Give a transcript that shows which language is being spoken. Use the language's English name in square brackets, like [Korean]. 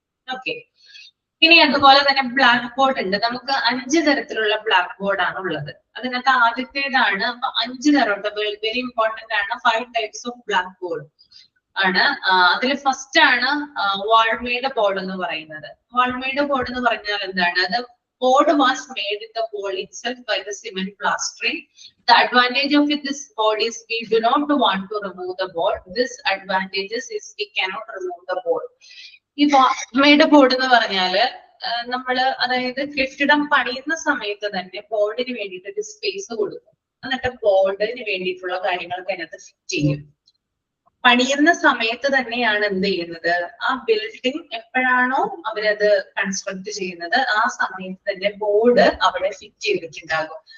[Malayalam] Okay, ഇനി അതുപോലെ തന്നെ ബ്ലാക്ക് ബോർഡ് ഉണ്ട്. നമുക്ക് 5 തരത്തിലുള്ള ബ്ലാക്ക് ബോർഡ് ആണ് ഉള്ളത്. അതിനകത്ത് ആദ്യത്തേതാണ്. അപ്പൊ 5 തരമുണ്ട്, [English] very important [Malayalam] ആണ്. 5 types ഓഫ് ബ്ലാക്ക് ബോർഡ് ആണ്. അതിൽ ഫസ്റ്റ് ആണ് വാൾമേഡ് ബോർഡ് എന്ന് പറയുന്നത്. വാൾമേഡ് ബോർഡ് എന്ന് പറഞ്ഞാൽ എന്താണ്? അത് [English] board was made in the wall itself by the cement plastering. The advantage of this board is we do not want to remove the board. This advantages is we cannot remove the board. [Malayalam] ഈ വാൾമേഡ് board എന്ന് പറഞ്ഞാല് നമ്മള് അതായത് കെട്ടിടം പണിയുന്ന സമയത്ത് തന്നെ ബോർഡിന് വേണ്ടിയിട്ട് ഒരു സ്പേസ് കൊടുക്കും. എന്നിട്ട് ബോർഡിന് വേണ്ടിയിട്ടുള്ള കാര്യങ്ങളൊക്കെ അതിനകത്ത് ഫിറ്റ് ചെയ്യും. പണിയുന്ന സമയത്ത് തന്നെയാണ് എന്ത് ചെയ്യുന്നത്, ആ ബിൽഡിംഗ് എപ്പോഴാണോ അവരത് കൺസ്ട്രക്ട് ചെയ്യുന്നത് ആ സമയത്ത് തന്നെ ബോർഡ് അവിടെ ഫിറ്റ് ചെയ്തിട്ടുണ്ടാകും.